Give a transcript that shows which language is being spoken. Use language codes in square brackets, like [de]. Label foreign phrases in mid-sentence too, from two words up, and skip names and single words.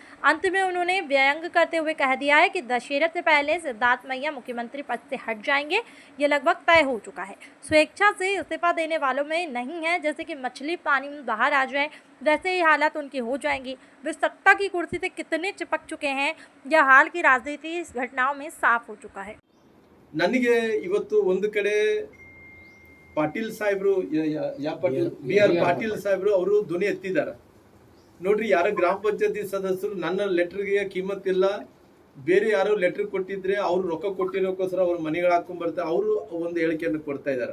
[hi] अंत में उन्होंने व्यंग करते हुए कह दिया है कि दशहरे से पहले सिद्धार्थ मैया मुख्यमंत्री पद से हट जाएंगे, ये लगभग तय हो चुका है। स्वेच्छा से इस्तीफा देने वालों में नहीं है, जैसे कि मछली पानी में बाहर आ जाए वैसे ही हालात उनकी हो जाएंगी। वे सत्ता की कुर्सी से कितने चिपक चुके हैं, यह हाल की राजनीति घटनाओं में साफ हो चुका है। [kn] ನನಗೆ ಇವತ್ತು ಒಂದು ಕಡೆ ಪಾಟೀಲ್ ಸಾಹೇಬ್ರು ವಿ.ಆರ್. ಪಾಟೀಲ್ ಸಾಹೇಬ್ರು ಅವರು ಧ್ವನಿ ಎತ್ತಿದ್ದಾರೆ. ನೋಡ್ರಿ, ಯಾರ ಗ್ರಾಮ ಪಂಚಾಯತಿ ಸದಸ್ಯರು ನನ್ನ ಲೆಟರ್ಗೆ ಕಿಮ್ಮತ್ ಇಲ್ಲ, ಬೇರೆ ಯಾರೋ ಲೆಟರ್ ಕೊಟ್ಟಿದ್ರೆ ಅವ್ರು ರೊಕ್ಕ ಕೊಟ್ಟಿರೋಕ್ಕೋಸ್ಕರ ಅವ್ರ ಮನೆಗಳು ಹಾಕೊಂಡ್ ಬರ್ತಾರೆ, ಅವರು ಒಂದು ಹೇಳಿಕೆಯನ್ನು ಕೊಡ್ತಾ ಇದ್ದಾರೆ.